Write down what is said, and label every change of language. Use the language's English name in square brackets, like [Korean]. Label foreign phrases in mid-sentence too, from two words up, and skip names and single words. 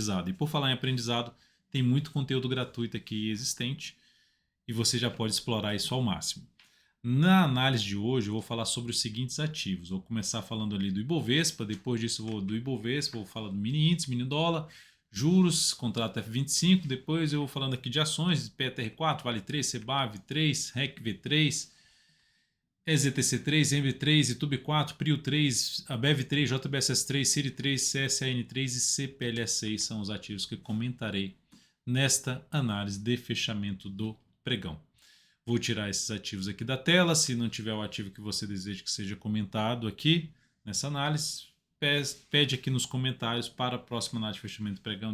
[Portuguese] E por falar em aprendizado, tem muito conteúdo gratuito aqui existente e você já pode explorar isso ao máximo. Na análise de hoje, eu vou falar sobre os seguintes ativos. Vou começar falando ali do Ibovespa, depois disso vou do Ibovespa, vou falar do mini índice, mini dólar, juros, contrato F25, depois eu vou falando aqui de ações, PTR4, Vale 3, CBAV 3, REC V3, EZTC3, EMB3, Itube 4, Prio 3, ABEV 3, JBSS 3, CIRI 3, CSAN 3 e CPLS6 são os ativos que comentarei nesta análise de fechamento do pregão. Vou tirar esses ativos aqui da tela. Se não tiver o ativo que você deseja que seja comentado aqui nessa análise, pede aqui nos comentários para a próxima análise de fechamento do pregão.